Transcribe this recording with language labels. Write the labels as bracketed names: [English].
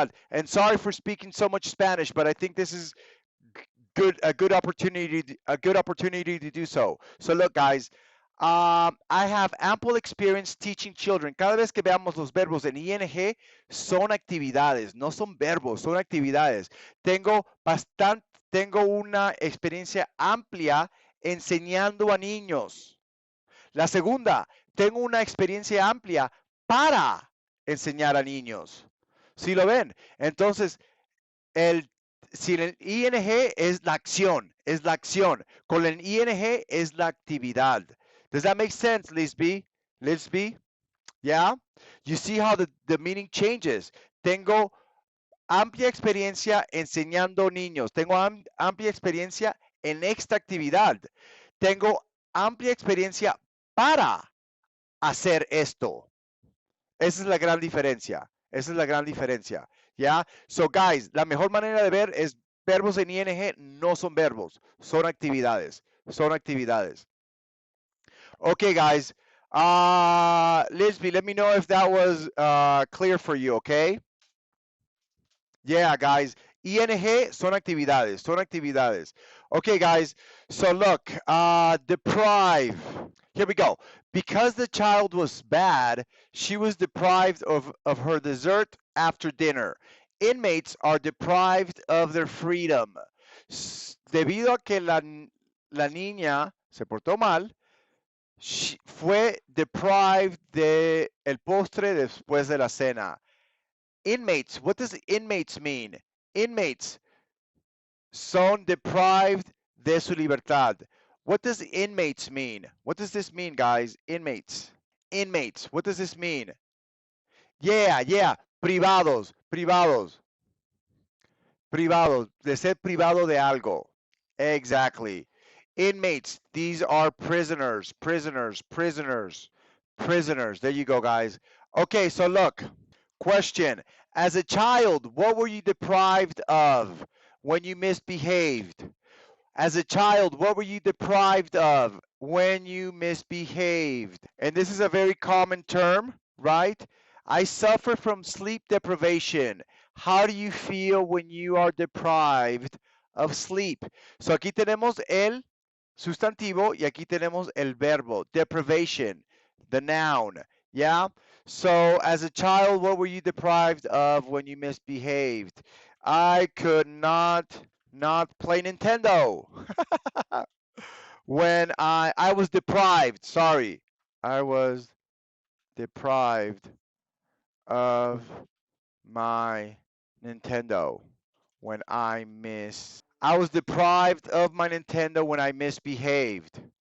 [English] And sorry for speaking so much Spanish, but I think this is a good opportunity to do so. So look, guys, I have ample experience teaching children. [Spanish] Cada vez que veamos los verbos en ing, son actividades, no son verbos, son actividades. Tengo una experiencia amplia enseñando a niños. La segunda, tengo una experiencia amplia para enseñar a niños. ¿Sí lo ven? Entonces, si el ing es la acción, es la acción. Con el ing es la actividad. [English] Does that make sense, Lisby? Lisby? Yeah? You see how the meaning changes. [Spanish] Tengo amplia experiencia enseñando niños. Tengo amplia experiencia en esta actividad. Tengo amplia experiencia para hacer esto. Esa es la gran diferencia. Esa es la gran diferencia. ¿Ya? So, guys, la mejor manera de ver es verbos en ing no son verbos, son actividades. Son actividades. Okay, guys. [English] Lisby, let me know if that was clear for you, okay? [Spanish] Yeah, guys. ING son actividades, son actividades. [English] Okay, guys. So look, deprive. Here we go. Because the child was bad, she was deprived of her dessert after dinner. Inmates are deprived of their freedom. [Spanish] Debido a que la niña se portó mal, fue deprived de el postre después de la cena. [English] Inmates, what does inmates mean? Inmates [Spanish] son deprived de su libertad. [English] What does inmates mean? What does this mean, guys? Inmates. Inmates, what does this mean? Yeah, yeah, [Spanish] privados, privados, privados, de ser privado de algo. [English] Exactly. Inmates, these are prisoners, prisoners, prisoners, prisoners. There you go, guys. Okay, so look, question. As a child, what were you deprived of when you misbehaved? As a child, what were you deprived of when you misbehaved? And this is a very common term, right? I suffer from sleep deprivation. How do you feel when you are deprived of sleep? [Spanish] So aquí tenemos el sustantivo y aquí tenemos el verbo, [English] deprivation, the noun. Yeah? So as a child, what were you deprived of when you misbehaved? I could not play Nintendo. When I was deprived, sorry. I was deprived of my Nintendo when I was deprived of my Nintendo when I misbehaved.